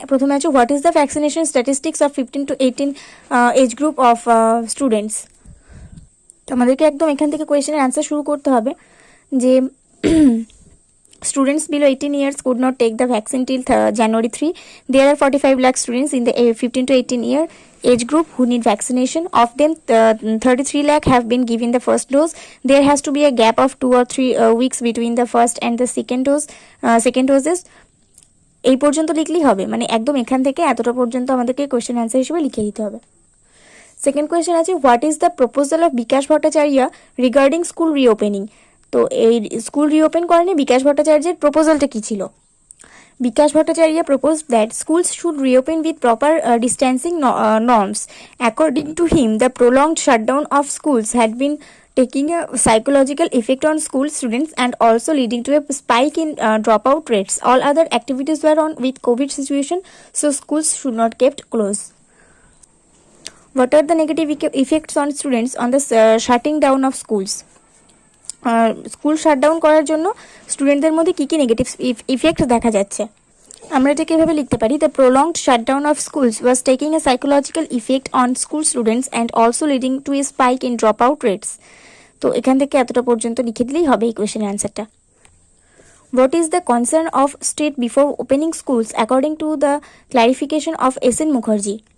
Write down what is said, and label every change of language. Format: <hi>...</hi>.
<bn>প্রথমে আছে</bn> <en>What is the vaccination statistics of 15 to 18 age group of students.</en> <bn>তো আমাদেরকে একদম এখান থেকে কোয়েশ্চেনের অ্যান্সার শুরু করতে হবে যে</bn> <en>students below 18 years could not take the vaccine till January 3. There are 45 lakh students in the 15 to 18 year age group who need vaccination. Of them, 33 lakh have been given the first dose. There has to be a gap of 2 or 3 weeks between the first and the second doses.</en> <bn>এই পর্যন্ত লিখলেই হবে, মানে একদম এখান থেকে এতটা পর্যন্ত আমাদেরকে কোয়েশ্চেন অ্যান্সার হিসেবে লিখে দিতে হবে। সেকেন্ড কোয়েশ্চেন আছে</bn> <en>What is the proposal of Bikash Bhattacharya regarding school reopening.</en> <bn>তো এই স্কুল রিওপেন করেনি বিকাশ ভট্টাচার্যের প্রপোজালটা কি ছিল?</bn> <en>Bikash Bhattacharya proposed that schools should reopen with proper distancing norms. According to him, the prolonged shutdown of schools had been taking a psychological effect on school students and also leading to a spike in dropout rates. All other activities were on with COVID situation, so schools should not kept closed. What are the negative effects on students on the shutting down of schools?</en> <bn>School shutdown করার জন্য স্টুডেন্টদের মধ্যে কী কী negative effect দেখা যাচ্ছে, আমরা এটাকে এভাবে লিখতে পারি।</bn> <en>The prolonged shutdown of schools was taking a psychological effect on school students and also leading to a spike in drop out rates.</en> <bn>তো এখান থেকে এতটা পর্যন্ত লিখে দিলেই হবে এই কোয়েশ্চেনের অ্যান্সারটা।</bn> <en>What is the concern of state before opening schools according to the clarification of S N. Mukherjee.</en>